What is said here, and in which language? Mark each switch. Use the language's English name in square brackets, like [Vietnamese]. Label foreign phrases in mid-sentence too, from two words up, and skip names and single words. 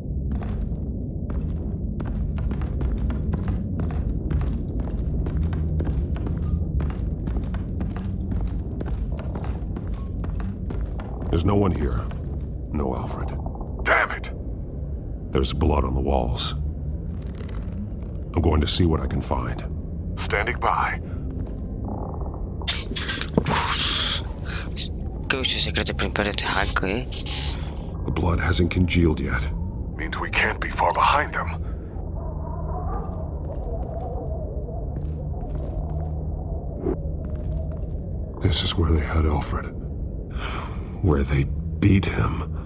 [English] There's no one here. No Alfred. Damn it! There's blood on the walls. I'm going to see what I can find. Standing by. [Romanian] Că uite secrete prin perete, hai că e. [English] The blood hasn't congealed yet. Means we can't be far behind them. This is where they had Alfred. Where they beat him.